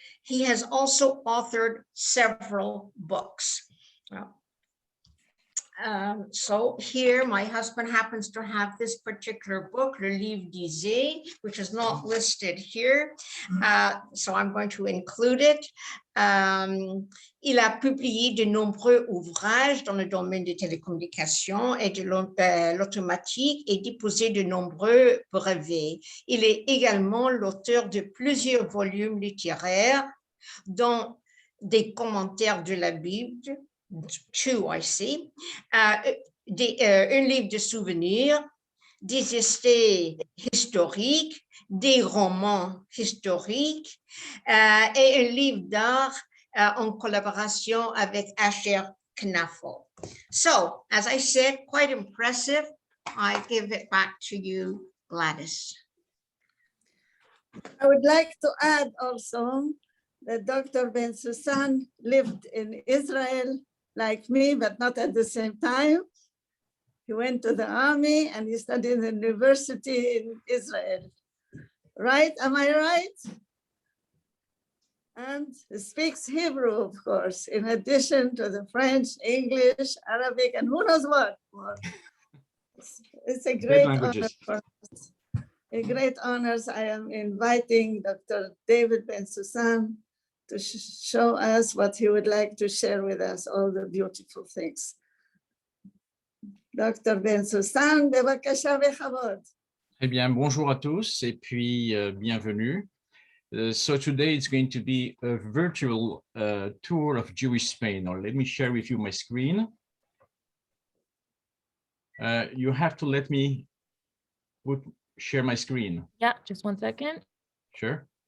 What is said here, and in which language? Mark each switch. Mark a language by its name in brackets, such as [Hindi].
[English] He has also authored several books. So here my husband happens to have this particular book, Le Livre d'Isée, which is not listed here. So I'm going to include it. [French] Il a publié de nombreux ouvrages dans le domaine des télécommunications et de l'automatique et déposé de nombreux brevets. Il est également l'auteur de plusieurs volumes littéraires, dont des commentaires de la Bible, [English] two, I see, [French] un livre de souvenirs, des essais historiques, des romans historiques et un livre d'art en collaboration avec Asher Knaffel. [English] So, as I said, quite impressive. I give it back to you, Gladys. I would like to add also that Dr. Bensoussan lived in Israel like me, but not at the same time. He went to the army and he studied in the university in Israel. Right? Am I right? And he speaks Hebrew, of course, in addition to the French, English, Arabic, and who knows what more. It's a great honor for us. A great honor. I am inviting Dr. David Bensoussan to show us what he would like to share with us, all the beautiful things. [Hebrew] Dr. Bensoussan, bevakasha bechavod. [French] Eh bien, bonjour à tous et puis bienvenue. [English] So today it's going to be a virtual tour of Jewish Spain. Or let me share with you my screen. You have to let me share my screen. Yeah, just 1 second. Sure.